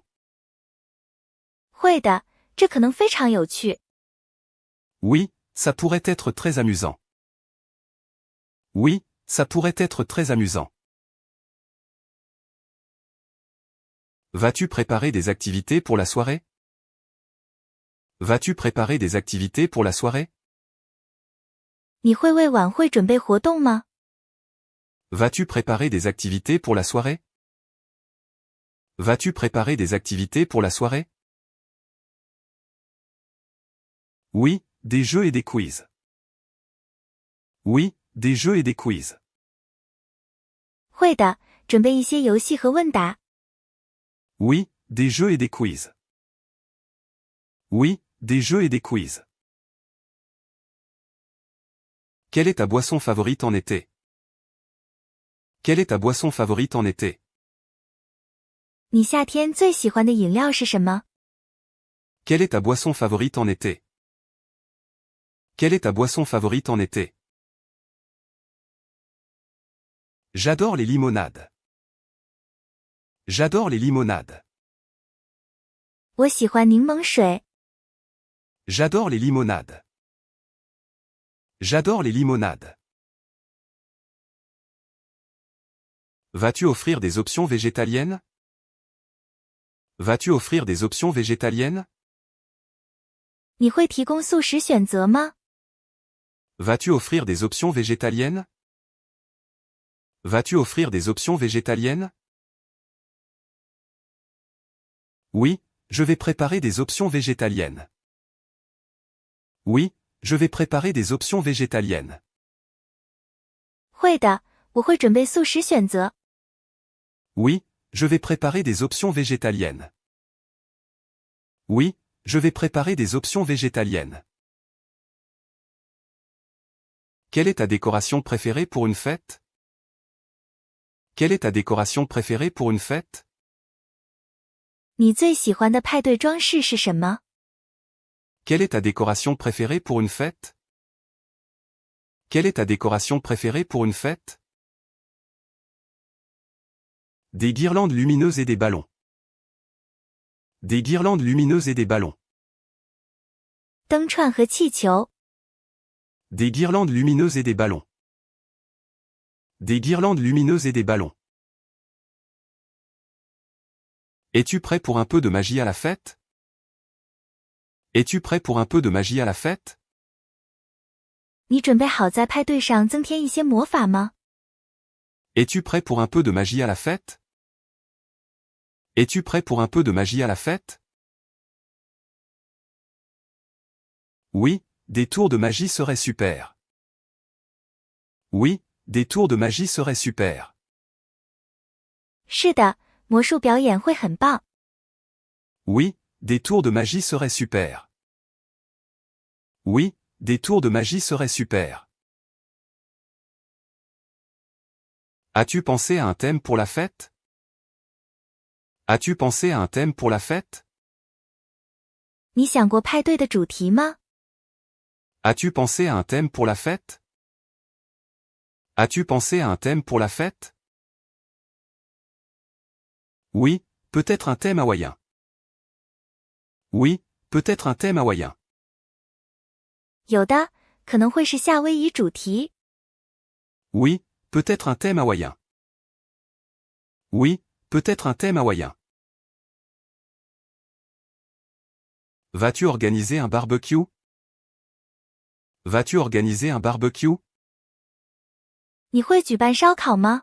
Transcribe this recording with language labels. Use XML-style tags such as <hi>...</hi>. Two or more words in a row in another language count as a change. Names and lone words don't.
<zh>会的，这可能非常有趣。</zh> <fr>Oui, ça pourrait être très amusant. Oui, ça pourrait être très amusant. Vas-tu préparer des activités pour la soirée? Vas-tu préparer des activités pour la soirée?</fr> <zh>你会为晚会准备活动吗？</zh> <fr>Vas-tu préparer des activités pour la soirée? Vas-tu préparer des activités pour la soirée? Oui, des jeux et des quiz. Oui, des jeux et des quiz.</fr> <zh>会的，准备一些游戏和问答。</zh> <fr>Oui, des jeux et des quiz. Oui, des jeux et des quiz. Quelle est ta boisson favorite en été? Quelle est ta boisson favorite en été?</fr> <zh>你夏天最喜欢的饮料是什么？</zh> <fr>Quelle est ta boisson favorite en été? Quelle est ta boisson favorite en été? J'adore les limonades. J'adore les limonades.</fr> <zh>我喜欢柠檬水。</zh> <fr>J'adore les limonades. J'adore les limonades. Vas-tu offrir des options végétaliennes? Vas-tu offrir des options végétaliennes?</fr> <zh>你会提供素食选择吗？</zh> <fr>Vas-tu offrir des options végétaliennes? Vas-tu offrir des options végétaliennes? Oui, je vais préparer des options végétaliennes. Oui, je vais préparer des options végétaliennes.</fr> <zh>会的，我会准备素食选择。</zh> <fr>Oui, je vais préparer des options végétaliennes. Oui, je vais préparer des options végétaliennes. Quelle est ta décoration préférée pour une fête? Quelle est ta décoration préférée pour une fête?</fr> <zh>你最喜欢的派对装饰是什么？</zh> <fr>Quelle est ta décoration préférée pour une fête? Quelle est ta décoration préférée pour une fête? Des guirlandes lumineuses et des ballons. Des guirlandes lumineuses et des ballons.</fr> <zh>灯串和气球。</zh> <fr>Des guirlandes lumineuses et des ballons. Des guirlandes lumineuses et des ballons. Es-tu prêt pour un peu de magie à la fête? Es-tu prêt pour un peu de magie à la fête?</fr> <zh>你准备好在派对上增添一些魔法吗？</zh> <fr>Es-tu prêt pour un peu de magie à la fête? Es-tu prêt pour un peu de magie à la fête? Oui, des tours de magie seraient super. Oui, des tours de magie seraient super.</fr> <zh>是的，魔术表演会很棒。</zh> <fr>Oui, des tours de magie seraient super. Oui, des tours de magie seraient super. As-tu pensé à un thème pour la fête? As-tu pensé à un thème pour la fête?</fr> <zh>你想过派对的主题吗？</zh> <fr>As-tu pensé à un thème pour la fête? As-tu pensé à un thème pour la fête? Oui, peut-être un thème hawaïen. Oui, peut-être un thème hawaïen.</fr> <zh>有的，可能会是夏威夷主题。</zh> <fr>Oui, peut-être un thème hawaïen. Oui, peut-être un thème hawaïen. Vas-tu organiser un barbecue? Vas-tu organiser un barbecue?</fr> <zh>你会举办烧烤吗？</zh>